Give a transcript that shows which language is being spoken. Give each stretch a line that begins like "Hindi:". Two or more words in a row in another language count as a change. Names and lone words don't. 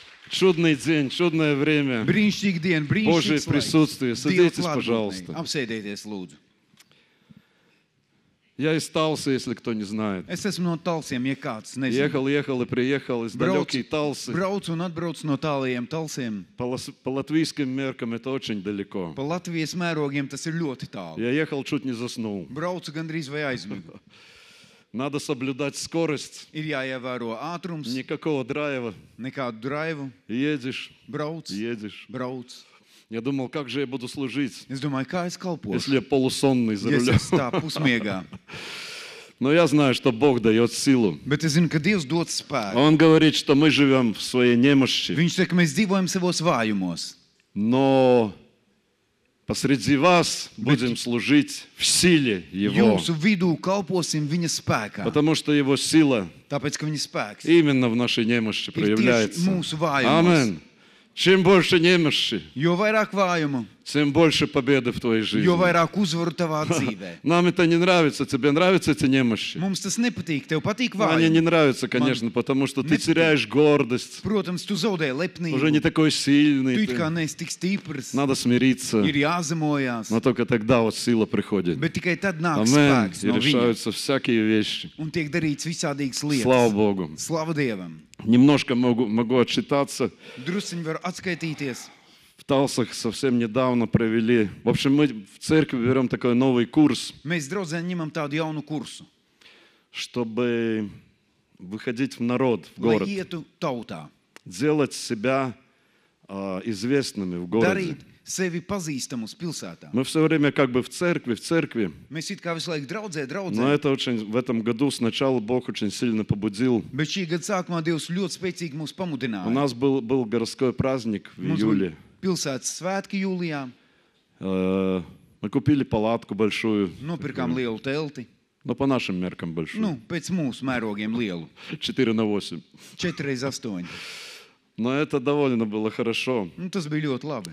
Russian: Чудный день, чудное время.
Latvian: Brīnišķīga diena,
Russian: Божье
Latvian: brīnišķīgs laiks.
Russian: присутствие.
Latvian: Dieva
Russian: Садитесь,
Latvian: klātbūtnē.
Russian: пожалуйста.
Latvian: Apsēdieties, lūdzu.
Russian: Я из Талсы, если кто не знает.
Latvian: Es esmu no Talsiem, ja kāds nezina.
Russian: Ехал и приехал из далекой Талсы.
Latvian: Braucu un atbraucu no tālajiem Talsiem.
Russian: По латвийским меркам это очень далеко.
Latvian: Pa Latvijas mērogiem tas ir ļoti tālu.
Russian: Я ехал, чуть не заснул.
Latvian: Braucu gandrīz vai aizmigu.
Russian: Надо соблюдать скорость.
Latvian: Ir jāievēro ātrums,
Russian: Никакого драйва.
Latvian: nekādu draivu.
Russian: Едешь,
Latvian: Brauc, brauc.
Russian: Я думал, как же я буду служить,
Latvian: Es domāju, kā es kalpošu,
Russian: если я полусонный за
Latvian: ja es
Russian: рулем.
Latvian: esmu tā pusmiegā.
Russian: Но я знаю, что Бог дает силу.
Latvian: Bet es zinu, ka Dievs dod spēku.
Russian: Он говорит, что мы живем в своей немощи.
Latvian: Viņš saka, mēs dzīvojam savos vājumos.
Russian: Но посреди вас будем служить в силе Его.
Latvian: Jūsu vidū kalposim viņa spēkā.
Russian: Потому что Его сила
Latvian: Tāpēc, ka viņa spēks
Russian: именно в нашей немощи
Latvian: ir tieši
Russian: проявляется.
Latvian: mūsu vājumos.
Russian: Аминь. Чем больше немощи,
Latvian: Jo vairāk vājumu,
Russian: тем больше победы в твоей жизни.
Latvian: jo vairāk uzvaru tavā dzīvē.
Russian: Нам это не нравится. Тебе нравятся эти немощи?
Latvian: Mums tas nepatīk, tev patīk
Russian: Они не
Latvian: vājumi.
Russian: нравятся, конечно, потому что ты
Latvian: nepatīk.
Russian: теряешь гордость.
Latvian: Protams, tu zaudē
Russian: Уже не
Latvian: lepnību.
Russian: такой
Latvian: Tu
Russian: сильный.
Latvian: it kā neesi tik stiprs.
Russian: Надо смириться.
Latvian: Ir jāzemojās.
Russian: Но только тогда вот сила приходит.
Latvian: Bet tikai tad nāk
Russian: Аминь.
Latvian: spēks
Russian: И
Latvian: no viņa.
Russian: решаются всякие вещи.
Latvian: Un tiek darīts visādīgas
Russian: Слава
Latvian: lietas.
Russian: Богу.
Latvian: Slava Dievam.
Russian: Немножко могу отчитаться.
Latvian: Drusciņi var atskaitīties.
Russian: В Талсах совсем недавно провели. В общем, мы в церкви берем такой новый курс,
Latvian: Mēs draudzē ņemam tādu jaunu kursu,
Russian: чтобы выходить в народ, в
Latvian: lai
Russian: город.
Latvian: ietu tautā.
Russian: Делать себя известными в городе.
Latvian: Darīt sevi pazīstamus pilsētā.
Russian: Мы все время как бы в церкви.
Latvian: Mēs it kā visu laiku draudzē,
Russian: Но это очень, в этом году сначала Бог очень сильно побудил.
Latvian: bet šī gada sākumā Dievs ļoti spēcīgi mūs
Russian: У
Latvian: pamudināja.
Russian: нас был городской праздник в
Latvian: Mums
Russian: июле.
Latvian: bija pilsētas svētki jūlijā,
Russian: Мы купили палатку большую,
Latvian: nopirkām lielu telti,
Russian: но по нашим меркам большую.
Latvian: pēc mūsu mērogiem lielu,
Russian: 4x8.
Latvian: 4x8.
Russian: Но это довольно было хорошо.
Latvian: Tas bija ļoti labi.